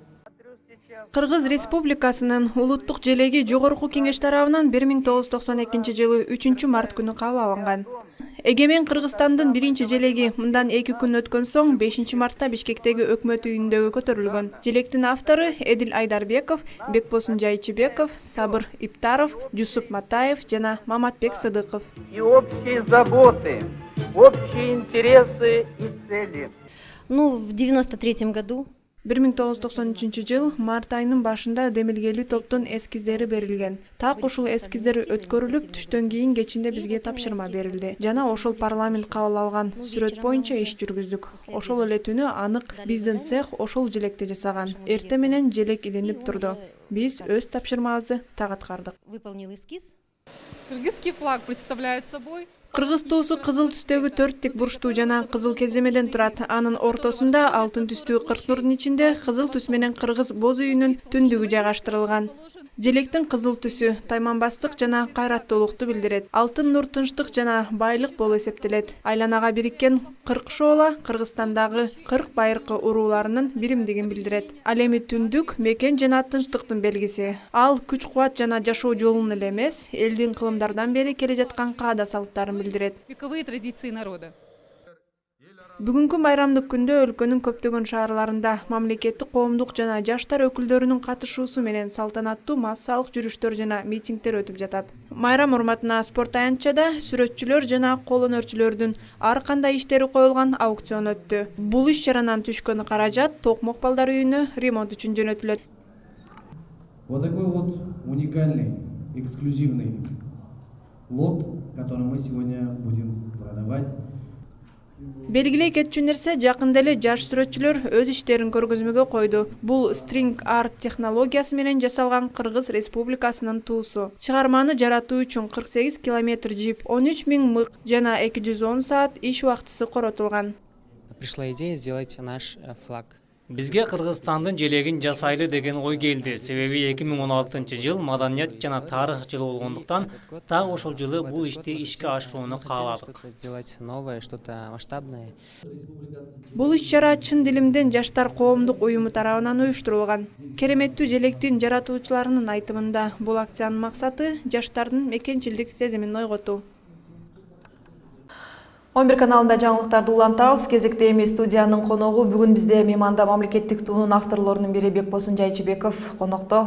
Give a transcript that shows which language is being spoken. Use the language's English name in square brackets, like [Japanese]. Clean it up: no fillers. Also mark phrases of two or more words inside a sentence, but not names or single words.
[Kyrgyz] Кыргыз Республикасынын улуттук желеги жогорку кеңеш тарабынан 1992 жылы 3 март күнү кабыл алынган. Эгемен Кыргызстандын биринчи желеги мындан 2 күн өткөн соң 5 мартта Бишкектеги өкмөт үйүндөгү көтөрүлгөн. Желектин автору Эдил Айдарбеков, Бекбосын Жайчыбеков, Сабыр Иптаров, Жусуп Матаев жана Маматбек Сыдыков. [Russian] И общие заботы, общие интересы и цели. В 93 году [Kyrgyz] 1993 жыл март айынын башында демилгелүү топтун эскиздери берилген. Так ушул эскиздер өткөрүлүп, түштөн кийин кечинде бизге тапшырма берилди. Жана ошол парламент кабыл алган сүрөт боюнча иш жүргүздүк. Ошол эле түнү анык биздин цех ошол желекти жасаган. Эртең менен желек илинип турду. Биз өз тапшырмабызды так аткардык. [Russian] выполнил эскиз. Кыргызский флаг представляет собой [Kyrgyz] Кыргыз туусу кызыл түстөгү 4 тик бурчтуу жана кызыл кеземеден турат. Анын ортосунда алтын түстүү 40 нурдун ичинде кызыл түс менен кыргыз боз үйүнүн түндүгү жайгаштырылган. Желектин кызыл түсү тайманбастык жана кайраттуулукту билдирет. Алтын нур тынчтык жана байлык болуп эсептелет. Айланага бириккен 40 шоола Кыргызстандагы 40 байыркы урууларынын биримдигин билдирет. Ал эми түндүк мекен жана тынчтыктын белгиси. Ал күч-кубат жана жашоо жолунун эле эмес, элдин кылымдардан бери келе жаткан каада салттарын билдирет. [Russian] вековые традиции народа. [Kyrgyz] Бүгүнкү майрамдык күндө өлкөнүн көптөгөн шаарларында мамлекеттик, коомдук жана жаштар өкүлдөрүнүн катышуусу менен салтанаттуу массалык жүрүштөр жана митингдер өтүп жатат. Майрам урматына спорт аянтчада сүрөтчүлөр жана кол өнөрчүлөрдүн ар кандай иштери коюлган аукцион өттү. Бул иш-чаранан түшкөн каражат Токмок балдар үйүнө ремонт үчүн жөнөтүлөт. [Russian] Вот такой вот уникальный, эксклюзивный лот, который мы сегодня будем продавать. [Kyrgyz] Белгилей кетчү нерсе, жакында эле жаш сүрөтчүлөр өз иштерин көргөзмөгө койду. Бул [English] string art [Kyrgyz] технологиясы менен жасалган Кыргыз Республикасынын туусу. Чыгарманы жаратуу үчүн 48 километр жип, 13 000 мык жана 210 саат иш убактысы коротулган. [Russian] Пришла идея сделать наш флаг. [Kyrgyz] Бизге Кыргызстандын желегин жасайлы деген ой келди. Себеби 2016 жыл маданият жана тарых жылы болгондуктан так ошол жылы бул ишти ишке ашырууну кааладык. [Russian] Делать новое, что-то масштабное. [Kyrgyz] Бул иш-чара чын дилимден жаштар коомдук уюму тарабынан уюштурулган. Кереметтүү желектин жаратуучуларынын айтымында, бул акциянын максаты жаштардын мекенчилдик сезимин ойготуу. 11 каналында жаңылыктарды улантабыз. Кезекте эми студиянын коногу бүгүн бизде мейманда мамлекеттик туунун авторлорунун бири Бекбосун Жайчыбеков конокто.